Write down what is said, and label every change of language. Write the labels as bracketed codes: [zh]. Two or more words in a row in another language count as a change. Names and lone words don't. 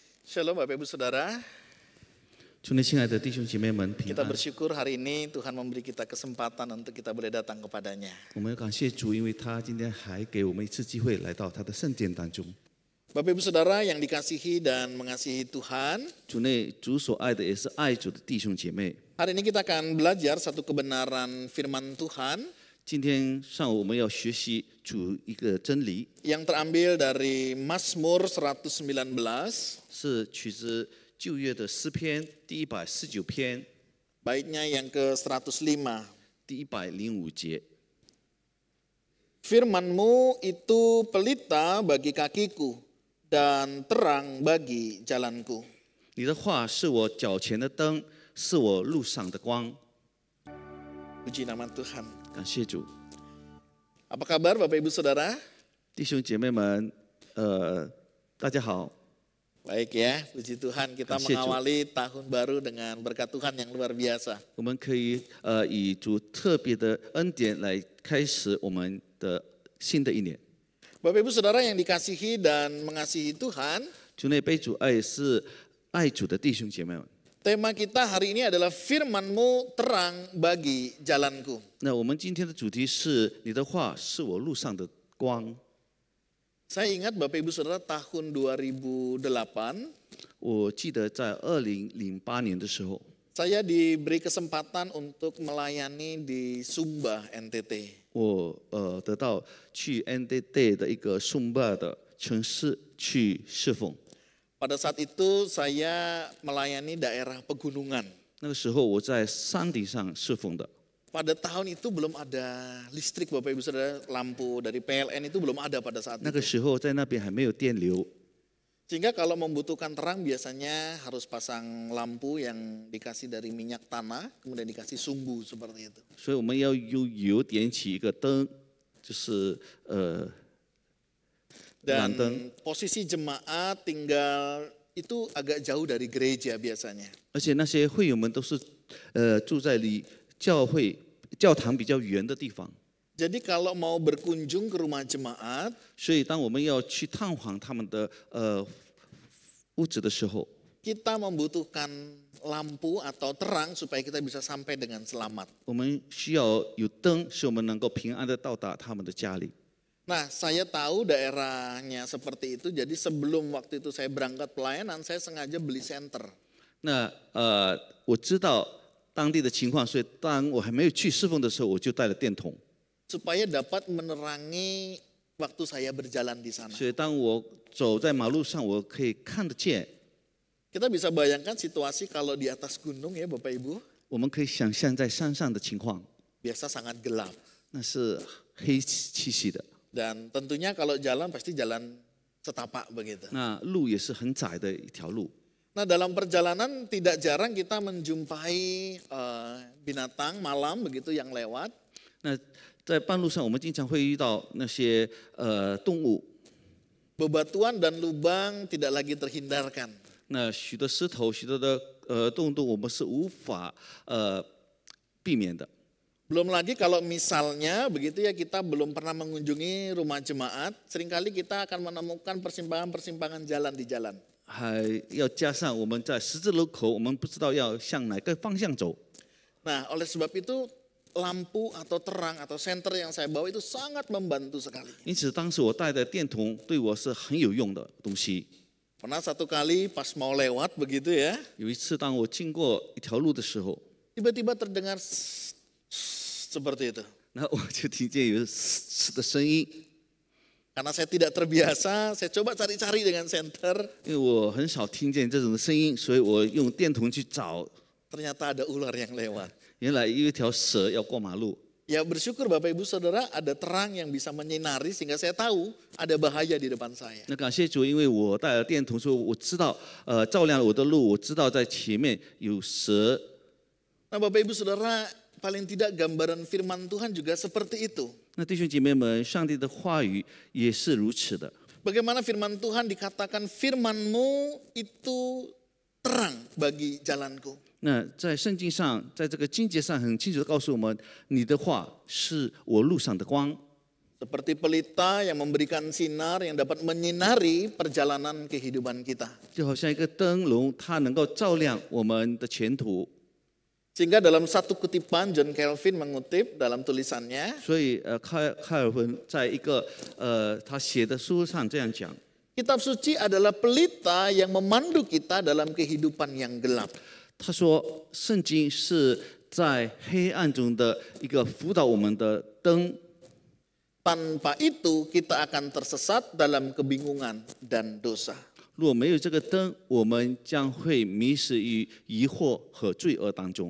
[id] Shalom Bapak Ibu Saudara, [zh] 祝你亲爱的弟兄姐妹们平 [id] kita [zh] 安。 [id] bersyukur hari ini Tuhan memberi kita kesempatan untuk kita boleh datang kepadanya. [zh] 我们要感谢主，因为他今天还给我们一次机会来到他的圣殿当中。 [id] Bapak Ibu Saudara yang dikasihi dan mengasihi Tuhan, [zh] 主内主所爱的也是爱主的弟兄姐妹。 [id] hari ini kita akan belajar satu kebenaran firman Tuhan [zh] 今天上午我们要学习主一个真理， [id] yang terambil dari Mazmur 119, [zh] 是取自旧约的诗篇第149篇 [id] baitnya yang ke-105. [zh] 第105节。 [id] Firman-Mu itu pelita bagi kakiku dan terang bagi jalanku. [zh] 你的话是我脚前的灯，是我路上的光。 [id] Puji nama Tuhan. [zh] 感谢主， [id] Apa kabar Bapak Ibu Saudara? [zh] 弟兄姐妹们，大家好。 [id] Baik ya, puji Tuhan kita Kasih, Cuk. mengawali tahun baru dengan berkat Tuhan yang luar biasa. [zh] 我们可以以主特别的恩典来开始我们的新的一年。 [id] Bapak Ibu Saudara yang dikasihi dan mengasihi Tuhan, [zh] 主内被主爱是爱主的弟兄姐妹们。 [id] tema kita hari ini adalah firman-Mu terang bagi jalanku. [zh] 那我们今天的主题是你的话是我路上的光。 [id] Saya ingat Bapak Ibu Saudara tahun 2008, [zh] 我记得在2008年的时候， [id] saya diberi kesempatan untuk melayani di Sumba, NTT. [zh] 我得到去 NTT 的一个松巴的城市去侍奉。 [id] Pada saat itu saya melayani daerah pegunungan. [zh] 那个时候我在山顶上侍奉的。 [id] Pada tahun itu belum ada listrik Bapak Ibu Saudara, lampu dari PLN itu belum ada pada saat [zh] 那个 [id] itu. [zh] 时候在那边还没有电流， [id] Sehingga kalau membutuhkan terang biasanya harus pasang lampu yang dikasih dari minyak tanah, kemudian dikasih sumbu seperti itu. [zh] 所以我们要用油点起一个灯，就是蓝灯。 [id] Dan posisi jemaat tinggal itu agak jauh dari gereja biasanya. [zh] 而且那些会友们都是住在离教堂比较远的地方， [id] Jadi kalau mau berkunjung ke rumah jemaat, [zh] 所以当我们要去探访他们的屋子的时候， [id] kita membutuhkan lampu atau terang supaya kita bisa sampai dengan selamat. [zh] 我们需要有灯，使我们能够平安的到达他们的家里。 [id] Nah, saya tahu daerahnya seperti itu, jadi sebelum waktu itu saya berangkat pelayanan, saya sengaja beli senter. [zh] 那我知道当地的情况，所以当我还没有去侍奉的时候，我就带了电筒。 [id] Supaya dapat menerangi waktu saya berjalan di sana. [zh] 所以当我走在马路上，我可以看得见。 [id] Kita bisa bayangkan situasi kalau di atas gunung ya Bapak Ibu, [zh] 我们可以想象在山上的情况， [id] biasa sangat gelap. [zh] 那是黑漆漆的， [id] Dan tentunya kalau jalan pasti jalan setapak begitu. [zh] 那路也是很窄的一条路。 [id] Nah dalam perjalanan tidak jarang kita menjumpai binatang malam begitu yang lewat. [zh] 那在半路上，我们经常会遇到那些动物， [id] Bebatuan dan lubang tidak lagi terhindarkan. [zh] 那许多石头、许多的动物，我们是无法避免的。 [id] Belum lagi kalau misalnya begitu ya kita belum pernah mengunjungi rumah jemaat, seringkali kita akan menemukan persimpangan-persimpangan jalan di jalan. [zh] 还要加上我们在十字路口，我们不知道要向哪个方向走。 [id] Nah oleh sebab itu lampu atau terang atau senter yang saya bawa itu sangat membantu sekali. [zh] 因此，当时我带的电筒对我是很有用的东西。 [id] Pernah satu kali pas mau lewat begitu ya, [zh] 有一次，当我经过一条路的时候， [id] tiba-tiba terdengar seperti itu. [zh] 那我就听见有嘶的声音， [id] Karena saya tidak terbiasa, saya coba cari-cari dengan senter, [zh] 因为我很少听见这种声音，所以我用电筒去找。 [id] ternyata ada ular yang lewat. [zh] 原来有一条蛇要过马路， [id] Ya bersyukur Bapak Ibu Saudara ada terang yang bisa menyinari sehingga saya tahu ada bahaya di depan saya. [zh] 那感谢主，因为我带了电筒，所以我知道照亮了我的路，我知道在前面有蛇。 [id] Nah Bapak Ibu Saudara, paling tidak gambaran firman Tuhan juga seperti itu. [zh] 那弟兄姐妹们，上帝的话语也是如此的。 [id] Bagaimana firman Tuhan dikatakan firman-Mu itu terang bagi jalanku. [zh] 那在圣经上，在这个经节上很清楚的告诉我们，你的话是我路上的光。 [id] Seperti pelita yang memberikan sinar yang dapat menyinari perjalanan kehidupan kita. [zh] 就好像一个灯笼，它能够照亮我们的前途。 [id] Sehingga dalam satu kutipan John Calvin mengutip dalam tulisannya, [zh] 所以开尔文在一个他写的书上这样讲， [id] kitab suci adalah pelita yang memandu kita dalam kehidupan yang gelap. [zh] 他说圣经是在黑暗中的一个辅导我们的灯。 [id] Tanpa itu kita akan tersesat dalam kebingungan dan dosa. [zh] 如果没有这个灯，我们将会迷失于疑惑和罪恶当中。